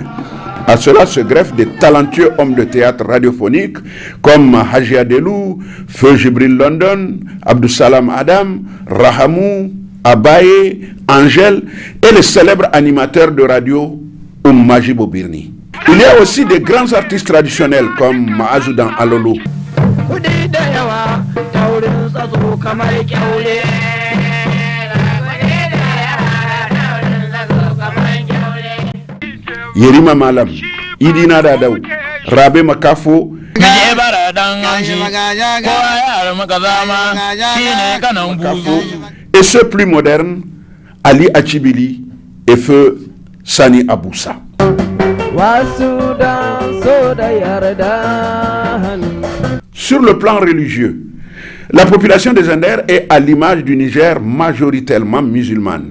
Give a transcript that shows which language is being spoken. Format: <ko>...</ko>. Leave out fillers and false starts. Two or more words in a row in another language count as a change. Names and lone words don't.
<fr>À cela se greffent des talentueux hommes de théâtre radiophonique comme Haji Adelou, Feu Jibril London, Abdou Salam Adam, Rahamou, Abaye, Angèle et le célèbre animateur de radio Majib Birni. Il y a aussi des grands artistes traditionnels comme Maazoudan Alolo. Yerima Malam, Idina Dadaou, Rabé Makafo, et ceux plus modernes, Ali Achibili et Feu Sani Aboussa. Sur le plan religieux, la population des Zender est à l'image du Niger majoritairement musulmane.</fr>